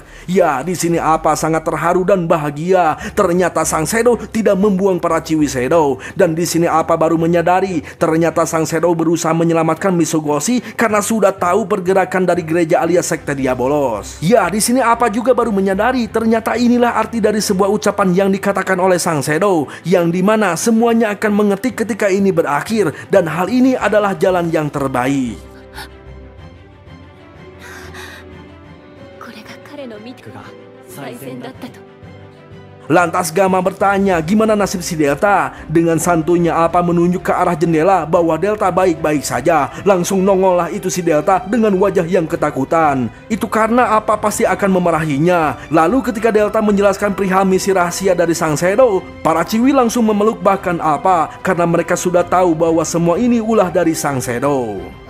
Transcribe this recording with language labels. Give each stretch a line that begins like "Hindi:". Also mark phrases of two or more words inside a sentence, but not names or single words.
Indonesian: Ya, di sini Alpha sangat terharu dan bahagia. Ternyata Sang Shadow tidak membuang para Chiwi Shadow, dan di sini Alpha baru menyadari ternyata Sang Shadow berusaha menyelamatkan Misogoshi karena sudah tahu pergerakan dari gereja alias sekte Diabolos. Ya, di sini Alpha juga baru menyadari ternyata inilah arti dari sebuah ucapan yang dikatakan oleh Sang Shadow, yang dimana semuanya akan mengerti ketika ini berakhir, dan hal ini adalah jalan yang terbaik.
Japanese: これが彼の見た最善だったと。
Indonesian: Lantas Gamma bertanya gimana nasib si Delta. Dengan santunya Alpha menunjuk ke arah jendela bahwa Delta baik-baik saja. Langsung nongollah itu si Delta dengan wajah yang ketakutan. Itu karena Alpha pasti akan memarahinya. Lalu ketika Delta menjelaskan perihal misi rahasia dari Sang Shadow, para Chiwi langsung memeluk bahkan Alpha karena mereka sudah tahu bahwa semua ini ulah dari Sang Shadow.